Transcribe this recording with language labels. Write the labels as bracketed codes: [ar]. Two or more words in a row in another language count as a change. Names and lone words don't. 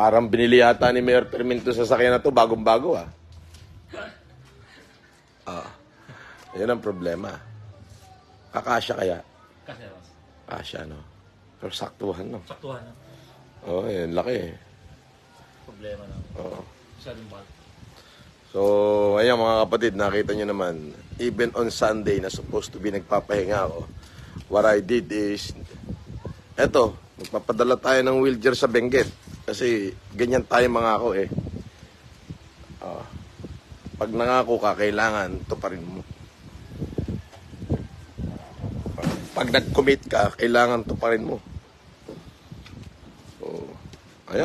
[tl] Parang binili yata ni Mayor Perminto sa sasakyan na to, bagong-bago Yan ang problema. Kakasya kaya? Kasi, boss. Kasya, no? Pero saktuhan, no? Saktuhan na. Yan, laki Problema na. Masyadong bag. So, ayan mga kapatid, nakita nyo naman, [en] even on Sunday na supposed to be [tl] nagpapahinga ako, [en] what I did is, [tl] eto, Magpapadala tayo ng wheelchair sa Benguet. Kasi ganyan tayo mangako eh. Pag nangako ka, kailangan tuparin mo. Pag nag-commit ka, kailangan tuparin mo. So, ayan.